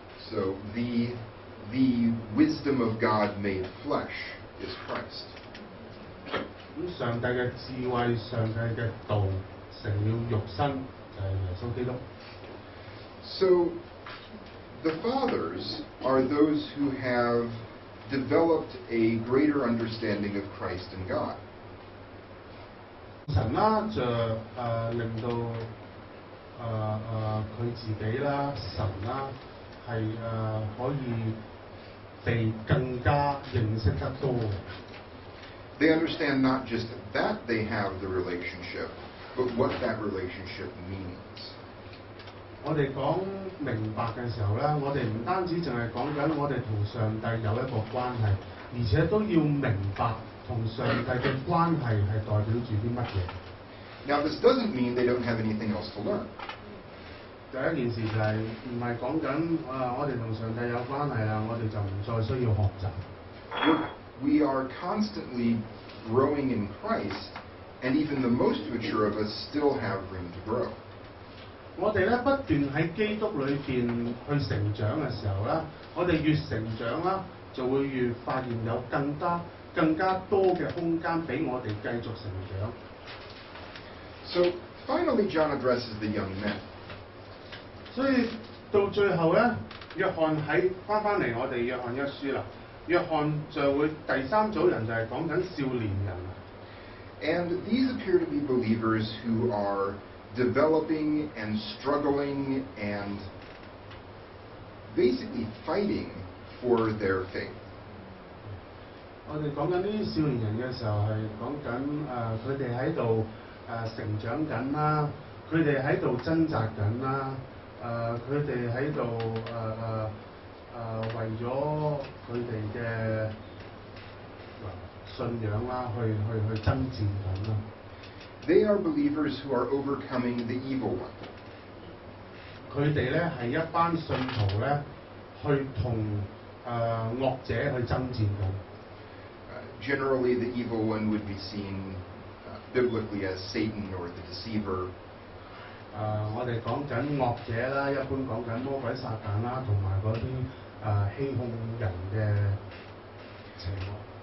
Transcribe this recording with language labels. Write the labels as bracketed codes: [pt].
[en] So the wisdom of God made flesh is Christ. [yue] 咁上帝嘅智慧、上帝嘅道成了肉身，就係耶穌基督。 [en] So the fathers are those who have developed a greater understanding of Christ and God. [yue] 神啦就令到佢自己啦，神啦係可以被更加認識得多。 [en] They understand not just that they have the relationship, but what that relationship means. [yue] 我哋講明白嘅時候咧，我哋唔單止淨係講緊我哋同上帝有一個關係，而且都要明白同上帝嘅關係係代表住啲乜嘢。 [en] Now, this doesn't mean they don't have anything else to learn. [yue] 第一件事就係唔係講緊我哋同上帝有關係啦，我哋就唔再需要學習。 [en] We are constantly growing in Christ, and even the most mature of us still have room to grow. [yue] 我哋咧不斷喺基督裏邊去成長嘅時候咧，我哋越成長啦，就會越發現有更加多嘅空間俾我哋繼續成長。 [en] So finally, John addresses the young men. [yue] 所以到最後咧，約翰翻嚟我哋約翰一書啦，約翰就會第三組人就係講緊少年人。 [en] And these appear to be believers who are developing and struggling and basically fighting for their faith. [yue] 我哋講緊呢啲少年人嘅時候係講緊佢哋喺度成長緊啦，佢哋喺度掙扎緊啦，佢哋喺度為咗佢哋嘅信仰啦，去爭戰緊啦。 [en] They are believers who are overcoming the evil one. [yue] 佢哋咧係一班信徒咧，去同惡者去爭戰緊。 [en] Generally, the evil one would be seen biblically as Satan or the deceiver. [yue] 我哋講緊惡者啦，一般講緊魔鬼撒旦啦，同埋嗰啲欺哄人嘅情況。